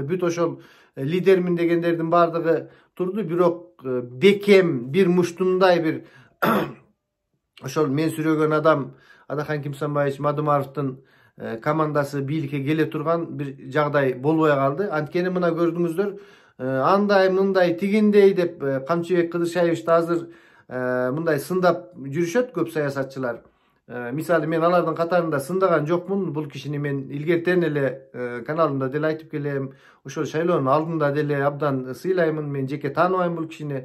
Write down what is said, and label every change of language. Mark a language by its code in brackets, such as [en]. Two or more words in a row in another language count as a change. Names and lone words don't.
[ky] Бүт ошол лидермин дегендердин баардыгы турду. Бирок бекем бир муштундай бир ошол мен сүрөгөн адам Адахан Килсенбайич Мадумаровдун командасы бийликке келе турган бир жагдай болбой калды. Анткени мына көрдүңүздөр, андай мындай тигиндей деп Камчыбек Кыдыршаевич da азыр мындай сындап жүрүшөт көп саясатчылар. Мисалы мен алардын катарында сындаган жокмун. Бул кишини мен илгертен эле каналымда деле айтып келем. Ошол шайлоонун алдында деле абдан сыйлаймын. Мен жеке тааныбайм бул кишини.